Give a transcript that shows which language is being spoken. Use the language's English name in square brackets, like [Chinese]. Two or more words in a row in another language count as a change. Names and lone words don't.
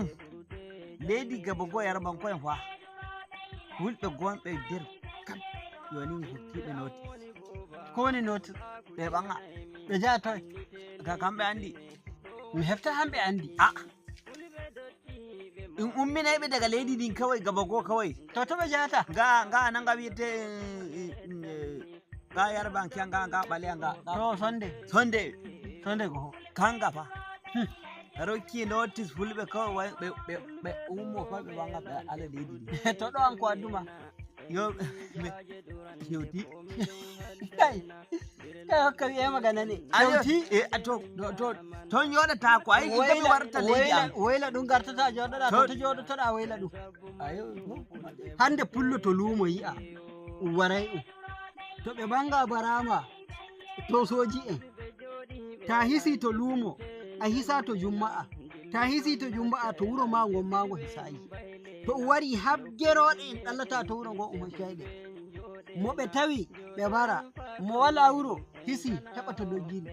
[Fula] Leydi Gabo go Yarabanko'en fa hulɓe gonɓe nder kam yoni hokkiɓe noti ko woni noti ɓe ɓanga ɓe jaha toy ka kamɓe andi mi hefta hamɓe andi a in umminayɓe daga leydi ndin kawai Gabo go kawai to ɓe jahata ga nanga wiyete ga Yarabankiya ga ɓaleya ga to sonde go kanga fa rokki notice fulɓe kawai ɓe ummo fa ɓe wanga ɓe ala leydi to ɗo an ko adduma yo hewti kai hokka wiye [Hausa] magana ne [Fula] hewti to ton yoɗata ko ay komi warta leydi am woyla ɗum gartata joɗoɗa to joɗotoɗa woyla ɗum ayo hande pullo to luumo yi'a waray to ɓe banga barama to soji en ta hisi to luumo a hisa to jumma'a ta hisi to jumma'a to wuro ma ngon ma ngo hisayi to wari habgeroɗe en ɗallata to wuro ngo hoccayɗe mo ɓe tawi ɓe bara mo wala wuro hisi heɓa to doggiri